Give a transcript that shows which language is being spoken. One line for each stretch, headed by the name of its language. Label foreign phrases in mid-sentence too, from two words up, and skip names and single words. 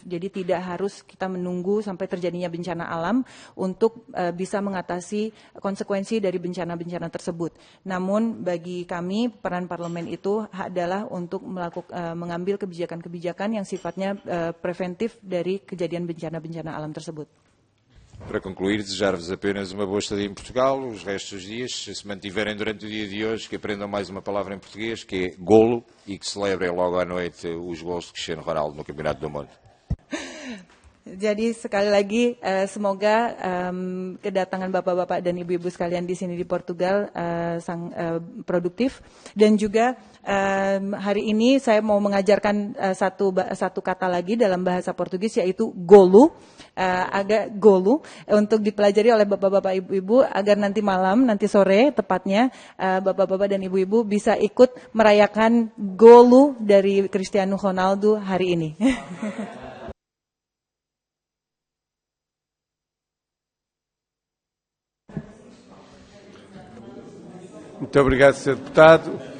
Indonesian: Jadi tidak harus kita menunggu sampai terjadinya bencana alam untuk bisa mengatasi konsekuensi dari bencana-bencana tersebut. Namun bagi kami peran parlemen itu adalah untuk mengambil kebijakan-kebijakan yang sifatnya preventif dari kejadian bencana-bencana alam tersebut.
Portuguese: Para concluir, desejar-vos apenas uma boa estadia em Portugal, os restos dos dias, se mantiverem durante o dia de hoje, que aprendam mais uma palavra em português, que é golo, e que celebrem logo à noite os gols de Cristiano Ronaldo no Campeonato do Mundo.
Indonesian: Jadi sekali lagi semoga kedatangan bapak-bapak dan ibu-ibu sekalian di sini di Portugal produktif, dan juga hari ini saya mau mengajarkan satu kata lagi dalam bahasa Portugis, yaitu golo, untuk dipelajari oleh bapak-bapak ibu-ibu agar nanti malam, nanti sore tepatnya, bapak-bapak dan ibu-ibu bisa ikut merayakan golo dari Cristiano Ronaldo hari ini.
Portuguese: Muito obrigado, Sr. Deputado.